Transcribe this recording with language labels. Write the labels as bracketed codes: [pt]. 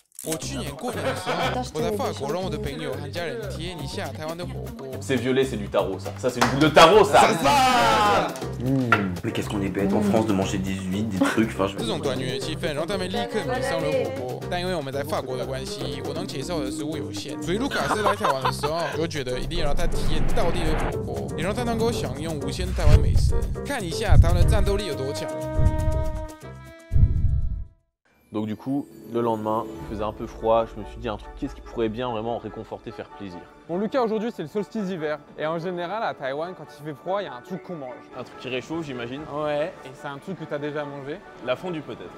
[zh] 我去年过年的时候，我在法国让我的朋友和家人体验一下台湾的火锅。 [fr] C'est violet, c'est du tarot, ça. Ça, c'est une boule de tarot, ça. Mais qu'est-ce qu'on est bête en France de manger des huîtres, des trucs. Enfin, [zh] 这种团圆的气氛让他们立刻迷上了火锅。但因为我们在法国的关系，我能介绍的食物有限，所以卢卡斯来台湾的时候，就觉得一定要让他体验道地的火锅，也让他能够享用无限台湾美食，看一下台湾的战斗力有多强。 [fr] Donc du coup, le lendemain, il faisait un peu froid, je me suis dit un truc, qu'est-ce qui pourrait bien vraiment réconforter, faire plaisir? Bon Lucas, aujourd'hui c'est le solstice d'hiver et en général à Taïwan quand il fait froid, il y a un truc qu'on mange. Un truc qui réchauffe, j'imagine. Ouais, et c'est un truc que tu as déjà mangé. La fondue peut-être.